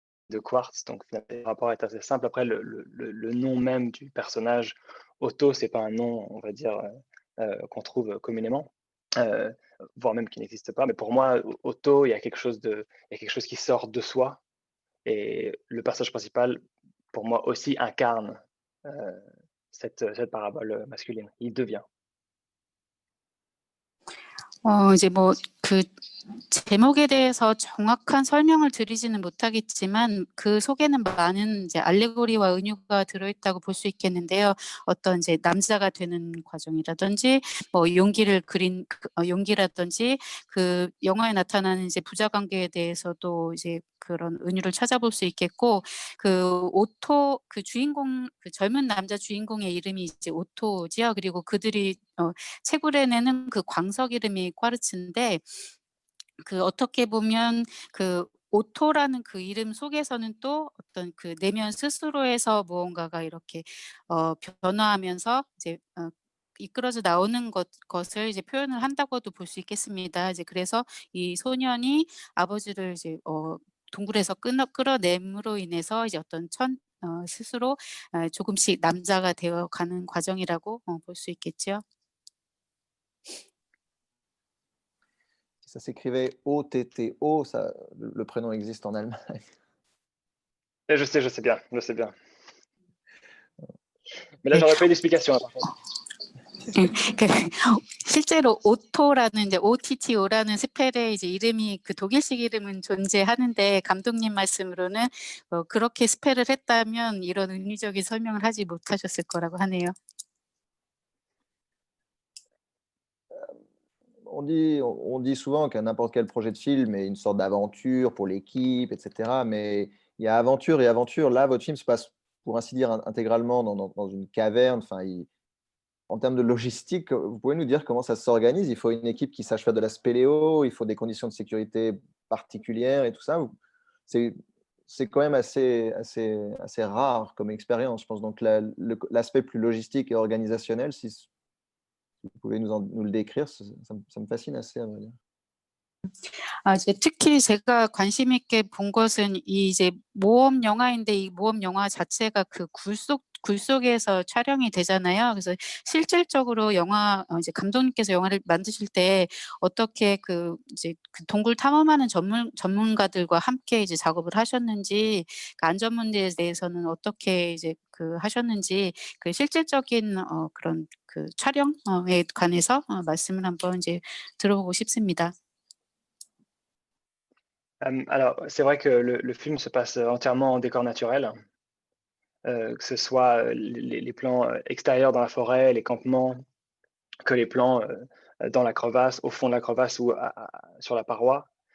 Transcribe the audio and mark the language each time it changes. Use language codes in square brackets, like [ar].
[fr] De quartz, donc le rapport est assez simple. Après, le nom même du personnage, Otto, c'est pas un nom, on va dire, qu'on trouve communément, voire même qui n'existe pas. Mais pour moi, Otto, il y a quelque chose qui sort de soi, et le personnage principal, pour moi aussi, incarne cette parabole masculine. Il devient. [ko] 이제 그 제목에 대해서 정확한 설명을 드리지는 못하겠지만 그 속에는 많은 이제 알레고리와 은유가 들어있다고 볼 수 있겠는데요. 어떤 이제 남자가 되는 과정이라든지 뭐 용기를 그린 용기라든지 그 영화에 나타나는 이제 부자 관계에 대해서도 이제 그런 은유를 찾아볼 수 있겠고 그 오토 그 주인공 그 젊은 남자 주인공의 이름이 이제 오토지요. 그리고 그들이 채굴해내는 그 광석 이름이 쿼르츠인데 그 어떻게 보면 그 오토라는 그 이름 속에서는 또 어떤 그 내면 스스로에서 무언가가 이렇게 변화하면서 이제 이끌어져 나오는 것을 이제 표현을 한다고도 볼 수 있겠습니다. 이제 그래서 이 소년이 아버지를 이제 동굴에서 끌어냄으로 인해서 이제 어떤 스스로 조금씩 남자가 되어가는 과정이라고 볼 수 있겠죠. [fr] Ça s'écrivait O-T-T-O, ça, le prénom existe en Allemagne. Et je sais bien, je sais bien. Mais là, j'aurais pas eu d'explication. Par contre. [ko] 그 실제로 오토라는 이제 OTTO라는 스펠의 이제 이름이 그 독일식 이름은 존재하는데 감독님 말씀으로는 그렇게 스펠을 했다면 이런 은유적인 설명을 하지 못하셨을 거라고 하네요. [fr] On dit souvent qu'à n'importe quel projet de film est une sorte d'aventure pour l'équipe, etc. Mais il y a aventure et aventure. Là, votre film se passe, pour ainsi dire, intégralement dans une caverne. Enfin, en termes de logistique, vous pouvez nous dire comment ça s'organise? Il faut une équipe qui sache faire de la spéléo, il faut des conditions de sécurité particulières et tout ça. C'est quand même assez rare comme expérience, je pense. Donc, l'aspect plus logistique et organisationnel, si vous pouvez nous le décrire, ça me fascine assez, à vrai dire. [ko] 이제 특히 제가 관심 있게 본 것은 이 이제 모험 영화인데 이 모험 영화 자체가 그 굴 속에서 촬영이 되잖아요. 그래서 실질적으로 영화 이제 감독님께서 영화를 만드실 때 어떻게 그 이제 그 동굴 탐험하는 전문가들과 함께 이제 작업을 하셨는지, 그 안전 문제에 대해서는 어떻게 이제 그 하셨는지, 그 실질적인 그런 그 촬영에 관해서 말씀을 한번 이제 들어보고 싶습니다. [fr] Alors, c'est vrai que le film se passe entièrement en décor naturel, que ce soit les plans extérieurs dans la forêt, les campements, que les plans dans la crevasse, au fond de la crevasse ou sur la paroi.